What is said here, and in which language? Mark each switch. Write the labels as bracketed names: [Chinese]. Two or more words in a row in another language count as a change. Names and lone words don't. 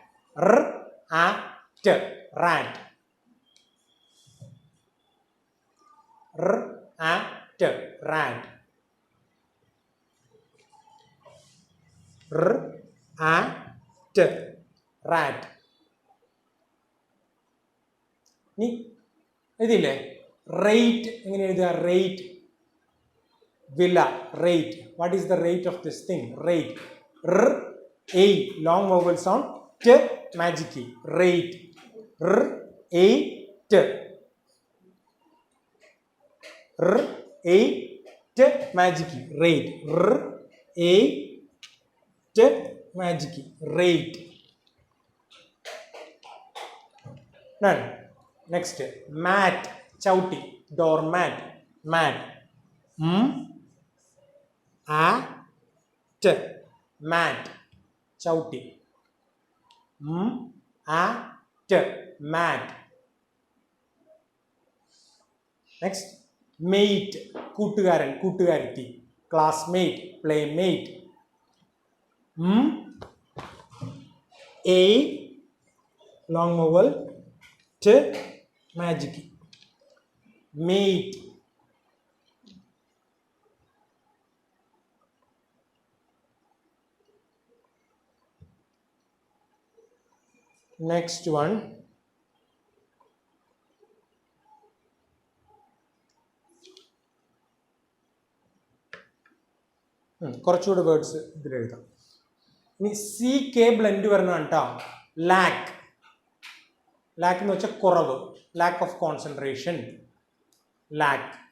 [English] Rat. Rat. Rat. rat. [Malayalam] നീ എഴുതിയില്ലേ? റേറ്റ് എങ്ങനെ എഴുതുക? റേറ്റ്. വില. റേറ്റ്. [English] what is the rate of this thing? rate. long vowel sound. magic. rate. മാജിക്. rate. magic. റേറ്റ്. Done. Next, mat, chauti, doormat, mat. T, mat, chauti. T, mat. Next, mate, [Malayalam] കൂട്ടുകാരൻ കൂട്ടുകാരത്തി, [English] classmate, playmate. A, long vowel, T, magic, mate. Next one, [Malayalam] കുറച്ചുകൂടെ വേർഡ്സ് ഇതിൽ എഴുതാം. ഇനി [English] CK blend [Malayalam] വരുന്നതാണ് കേട്ടോ. ലാക്ക്, ലാക്ക് എന്ന് വെച്ചാൽ കുറവ്, [English] lack of concentration, [Malayalam] ലാക്ക്.